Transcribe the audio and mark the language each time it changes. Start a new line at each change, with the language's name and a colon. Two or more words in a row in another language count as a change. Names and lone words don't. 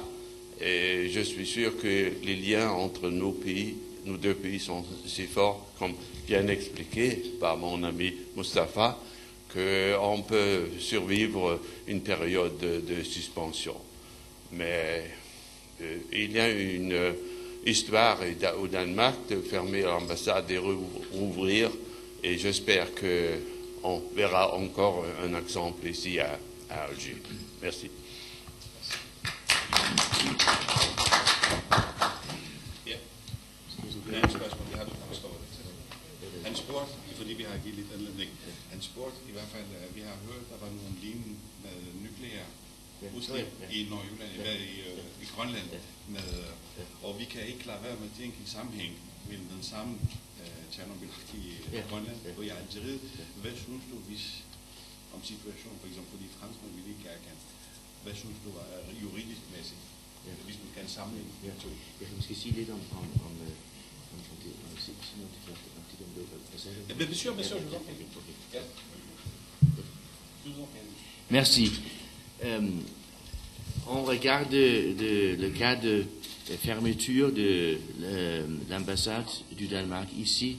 French: Et je suis sûr que les liens entre nos deux pays sont si forts, comme bien expliqué par mon ami Mustapha, qu'on peut survivre une période de suspension. Mais il y a une histoire au Danemark de fermer l'ambassade et rouvrir, et j'espère qu'on verra encore un exemple ici à Alger. Merci.
Danish: Han spurgte, fordi vi har givet lidt anledning, han spurgte i hvert fald, vi har hørt, der var nogle lignende med nuklear udslip i Nordjylland, i Grønland, og vi kan ikke klare være med at tænke i sammenhæng mellem den samme Tjernobyl i Grønland og i Algeriet. Hvad synes du, om situationen, for eksempel fordi franskmænd vil ikke erkende, hvad synes du juridisk mæssigt, hvis man kan sammenligne de to? Jeg kan måske sige lidt om
French: Bien sûr, je vous en prie. Merci. On regarde le cas de fermeture de l'ambassade du Danemark ici.